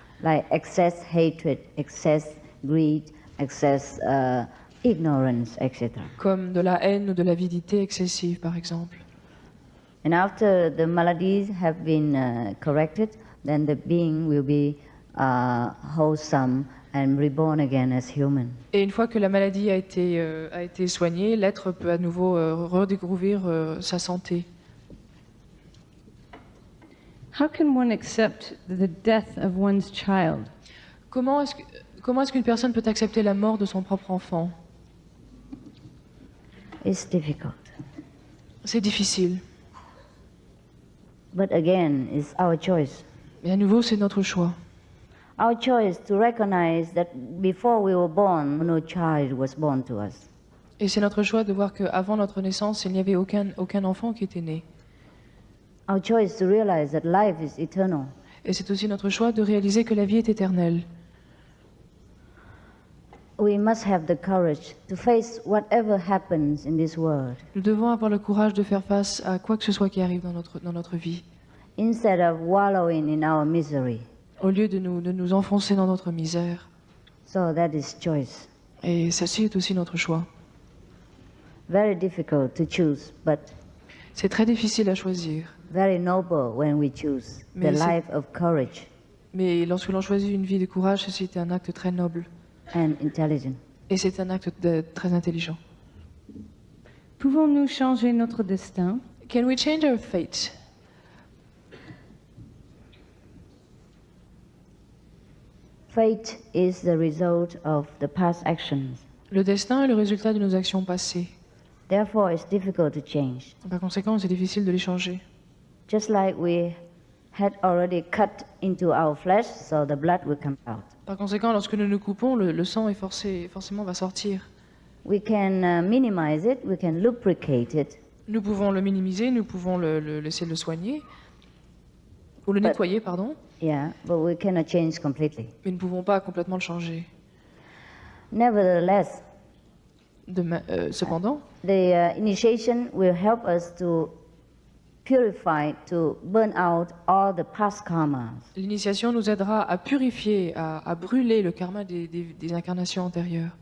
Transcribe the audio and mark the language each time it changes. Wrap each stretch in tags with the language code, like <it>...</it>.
<en>like excess hatred, excess greed, excess ignorance, etc.</en> <fr>comme de la haine ou de l'avidité excessive par exemple.</fr> <en>And after the maladies have been corrected, then the being will be wholesome and reborn again as human.</en> <fr>Et une fois que la maladie a été soignée, l'être peut à nouveau redécouvrir sa santé.</fr> <en>How can one accept the death of one's child?</en> <fr>Comment est-ce qu'une personne peut accepter la mort de son propre enfant?</fr> <en>It's difficult.</en> <fr>C'est difficile.</fr> <en>But again, it's our choice.</en> <fr>Mais à nouveau, c'est notre choix.</fr> <en>Our choice to recognize that before we were born, no child was born to us.</en> <fr>Et c'est notre choix de voir qu'avant notre naissance, il n'y avait aucun enfant qui était né.</fr> <en>Our choice to realize that life is eternal.</en> <fr>Et c'est aussi notre choix de réaliser que la vie est éternelle.</fr> <en>We must have the courage to face whatever happens in this world,</en> <fr>Nous devons avoir le courage de faire face à quoi que ce soit qui arrive dans notre vie,</fr> <en>instead of wallowing in our misery.</en> <fr>au lieu de nous enfoncer dans notre misère.</fr> <en>So that is choice.</en> <fr>Et ceci est aussi notre choix.</fr> <en>Very difficult to choose, but</en> <fr>C'est très difficile à choisir.</fr> <en>very noble when we choose the</en> <fr>Mais c'est-</fr> <en>life of courage</en> <fr>Mais lorsque l'on choisit une vie de courage, ceci est un acte très noble.</fr> <en>and intelligence.</en> <fr>Et c'est un acte très intelligent. Pouvons-nous changer notre destin?</fr> <en>Can we change our fate? Fate is the result of the past actions.</en> <fr>Le destin est le résultat de nos actions passées.</fr> <en>Therefore, it's difficult to change.</en> <fr>Par conséquent, c'est difficile de les changer.</fr> <en>Just like we had already cut into our flesh, so the blood will come out.</en> <fr>Par conséquent, lorsque nous nous coupons, le sang est forcément va sortir.</fr> <en>We can minimize it, we can lubricate it,</en> <fr>Nous pouvons le minimiser, nous pouvons laisser le soigner, ou le</fr> <en>But-</en> <fr>nettoyer, pardon,</fr> <en>yeah, but we cannot change completely.</en> <fr>mais nous ne pouvons pas complètement le changer.</fr> <en>Nevertheless,</en> <fr>Cependant,</fr> <en>the initiation will help us to purify, to burn out all the past karmas.</en> <fr>l'initiation nous aidera à purifier, à brûler le karma des incarnations antérieures.</fr>